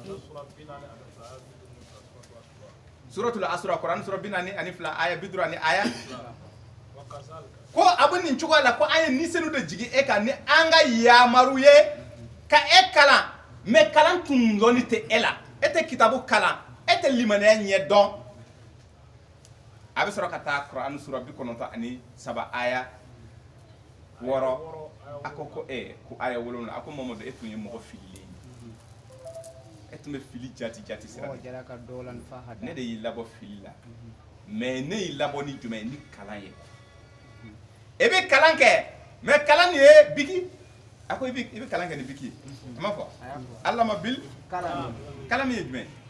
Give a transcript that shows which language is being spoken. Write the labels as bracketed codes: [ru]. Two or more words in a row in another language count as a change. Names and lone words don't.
[bm] suratul asra Quran sura 42 aya 50 ani aya ko a bɛ nin cogoya la ko an ye nisɛniw de jigin e kan ni an ka yamaru ye ka e kalan mais kalan tun dɔnni tɛ e la e tɛ kitabu kalan e tɛ limaniya ɲɛ dɔn a bɛ sɔrɔ ka taa Quran sura 97 aya 6 a ko ko aya 7 a ko Muhamadu e tun ye mɔgɔ fililen e tun bɛ fili jati sira ne de y'i labɔ fili la mais ne y'i labɔ ni jumɛn ye ni kalan ye e bɛ kalan kɛ mais kalan nin ye biki a ko i bɛ kalan kɛ ni biki ye a ma fɔ alama bil kalan min ye jumɛn